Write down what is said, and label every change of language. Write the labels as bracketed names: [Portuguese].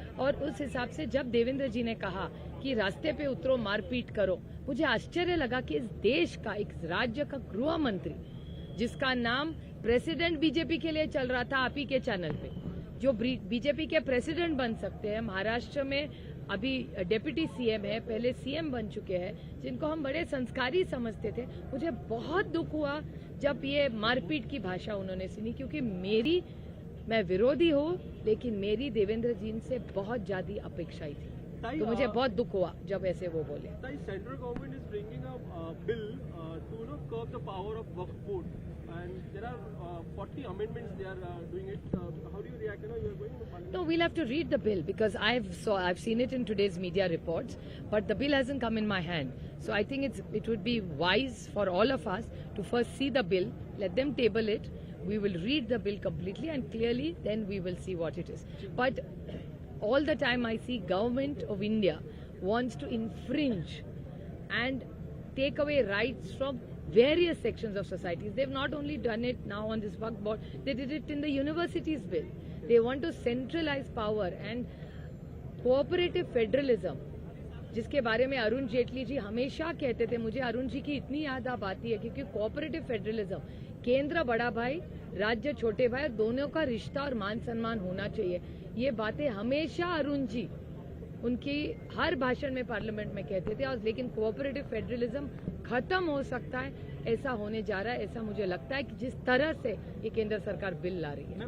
[Hindi] और उस हिसाब से जब देवेंद्र जी ने कहा कि रास्ते पे उतरो, मारपीट करो, मुझे आश्चर्य लगा कि इस देश का, एक राज्य का गृह मंत्री, जिसका नाम प्रेसिडेंट बीजेपी के लिए चल रहा था आप ही के चैनल पे, जो बीजेपी के प्रेसिडेंट बन सकते हैं, महाराष्ट्र में अभी डेप्यूटी सीएम है, पहले सीएम बन चुके हैं, जिनको हम बड़े संस्कारी समझते थे. मुझे बहुत दुख हुआ जब ये मारपीट की भाषा उन्होंने सुनी, क्योंकि मैं विरोधी हूँ, लेकिन मेरी देवेंद्र जी से बहुत ज्यादा अपेक्षाएं थी. तो मुझे बहुत दुख हुआ जब ऐसे वो बोले. [English] Central government is bringing a bill to curb the power of Waqf board, and there are 40 amendments they are doing it. How do you react? You are going to Parliament. No, we'll have to read the bill because I've seen it in today's media reports, but the bill hasn't come in my hand. So I think it would be wise for all of us to first see the bill, let them table it. We will read the bill completely and clearly, then we will see what it is. But all the time I see government of India wants to infringe and take away rights from various sections of societies. They've not only done it now on this Waqf board, they did it in the universities bill. They want to centralize power and cooperative federalism, [Hindi] जिसके बारे में अरुण जेटली जी हमेशा कहते थे. मुझे अरुण जी की इतनी याद अब आती है क्योंकि कोऑपरेटिव फेडरलिज्म, केंद्र बड़ा भाई, राज्य छोटे भाई, दोनों का रिश्ता और मान सम्मान होना चाहिए. ये बातें हमेशा अरुण जी उनकी हर भाषण में पार्लियामेंट में कहते थे. और लेकिन कोऑपरेटिव फेडरलिज्म खत्म हो सकता है, ऐसा होने जा रहा है, ऐसा मुझे लगता है कि जिस तरह से ये केंद्र सरकार बिल ला रही है.